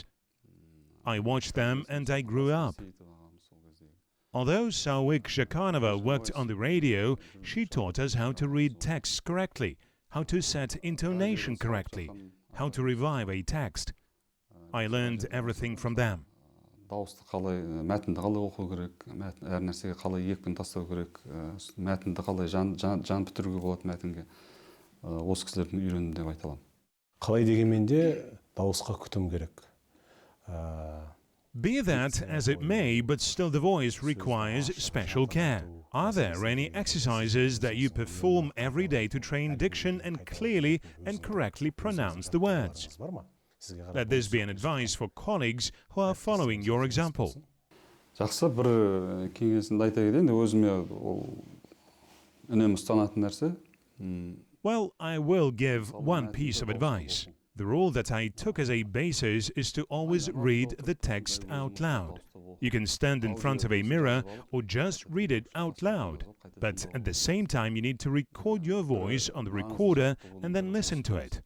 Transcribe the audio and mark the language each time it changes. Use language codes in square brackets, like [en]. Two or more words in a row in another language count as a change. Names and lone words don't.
[en] I watched them and I grew up. Although Sawik Zhakanova worked on the radio, she taught us how to read texts correctly, how to set intonation correctly, how to revive a text. I learned everything from them. [kk] Дауысты қалай, мәтінді қалай оқу керек, әр нәрсеге қалай екпін тастау керек, мәтінді қалай жан бітіруге болады мәтінге. Осы кісілердің үйрендім деп айта аламын. Қалай дегенмен де дауысқа күтім керек. [en] Be that as it may, but still the voice requires special care. Are there any exercises that you perform every day to train diction and clearly and correctly pronounce the words? Let this be an advice for colleagues who are following your example. [kk] Жақсы, бір кеңесімді айта кетейін, өзіме ол үнемі ұстанатын нәрсе. [en] Well, I will give one piece of advice. The rule that I took as a basis is to always read the text out loud. You can stand in front of a mirror or just read it out loud, but at the same time you need to record your voice on the recorder and then listen to it.